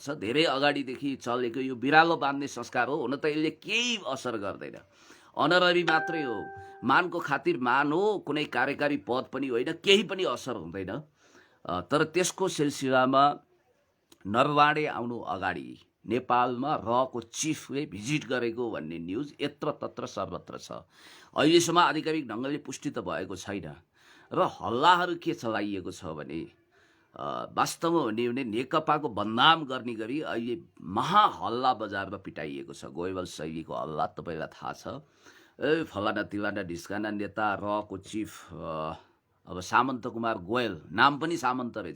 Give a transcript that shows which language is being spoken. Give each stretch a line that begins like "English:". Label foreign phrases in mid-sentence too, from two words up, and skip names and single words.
Nepali: धेरै अगाडिदेखि चलेको यो बिरालो बाँध्ने संस्कार हो, हुन त यसले केही असर गर्दैन। अनररी मात्रै हो, मानको खातिर मान हो, कुनै कार्यकारी पद पनि होइन, केही पनि असर हुँदैन। तर त्यसको सिलसिलामा नरवाणे आउनु अगाडि नेपालमा रहको चिफले भिजिट गरेको भन्ने न्युज यत्र तत्र सर्वत्र छ। अहिलेसम्म आधिकारिक ढङ्गले पुष्टि त भएको छैन। र हल्लाहरू के चलाइएको छ भने वास्तवमा भन्ने हो भने नेकपाको बदनाम गर्ने गरी अहिले महाहल्ला बजारमा पिटाइएको छ। गोइबल शैलीको हल्ला तपाईँलाई थाहा छ। फलाना तिलाना ढिस्काना नेता रको चिफ अब सामन्त कुमार गोयल, नाम पनि सामन्त रहेछ।